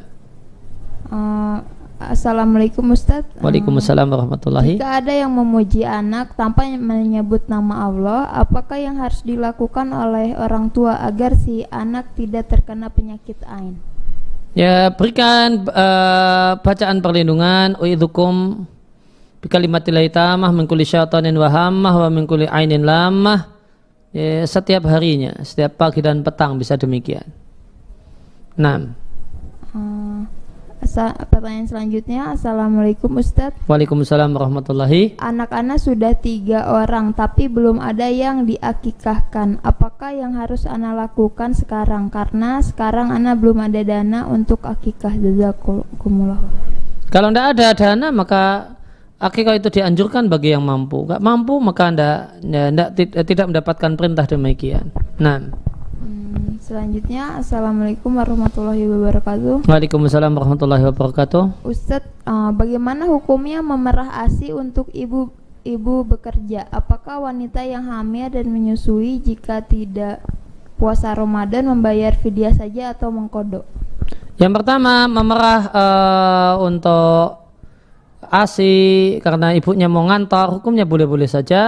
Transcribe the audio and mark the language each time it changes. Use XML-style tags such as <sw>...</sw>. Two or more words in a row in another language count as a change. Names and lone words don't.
<id>Assalamualaikum Ustadz.</id> <ar>وعليكم السلام ورحمة الله.</ar> <id>Jika ada yang memuji anak tanpa menyebut nama Allah, apakah yang harus dilakukan oleh orang tua agar si anak tidak terkena penyakit ain? Ya, berikan bacaan perlindungan,</id> <ar>أعيذكم بكلمات الله التامة من كل شيطان وهامة ومن كل عين لامة.</ar> <id>Ya, setiap harinya, setiap pagi dan petang bisa demikian. Nah, pertanyaan selanjutnya, Assalamualaikum Ustadz.</id> <ar>وعليكم السلام ورحمة الله.</ar> <id>Anak-anak sudah 3 orang tapi belum ada yang diakikahkan. Apakah yang harus ana lakukan sekarang? Karena sekarang ana belum ada dana untuk akikah. Jazakumullah. Kalau tidak ada dana, maka akikah itu dianjurkan bagi yang mampu. Enggak mampu, maka tidak mendapatkan perintah demikian. Nah, selanjutnya,</id> <ar>السلام عليكم ورحمة الله وبركاته. وعليكم السلام ورحمة الله وبركاته.</ar> <id>Ustadz, bagaimana hukumnya memerah ASI untuk ibu bekerja? Apakah wanita yang hamil dan menyusui jika tidak puasa Ramadan membayar fidyah saja atau mengkodok? Yang pertama, memerah untuk ASI karena ibunya mau ngantor, hukumnya boleh-boleh saja.</id>